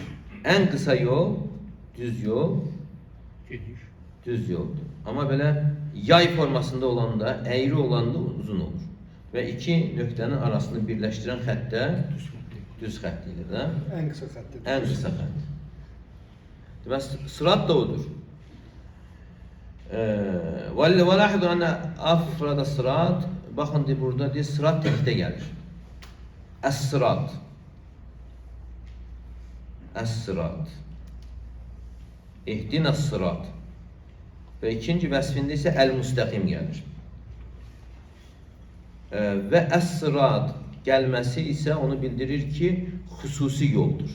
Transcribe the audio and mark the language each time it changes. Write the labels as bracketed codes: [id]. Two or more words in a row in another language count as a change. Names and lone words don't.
[az] Ən qısa yol, düz yol, düz yoldur. Amma belə yay formasında olanda, əyri olanda uzun olur. Və iki nöqtənin arasını birləşdirən xəttə düz xətt deyilir. Ən qısa xəttdir. Ən qısa xətt. Deməli, sırat da odur. [ar] وَلَاحِظُ أَنَّ أَفْرَدَ الصِّرَاط. [az] Baxın, burada deyir, sırat təkdə gəlir. Əs-sırat. Əs-sırat. [ar] اهدنا الصراط. [az] Və ikinci vəsfində isə əl-müstəqim gəlir. Və əs-sırat gəlməsi isə onu bildirir ki, xüsusi yoldur.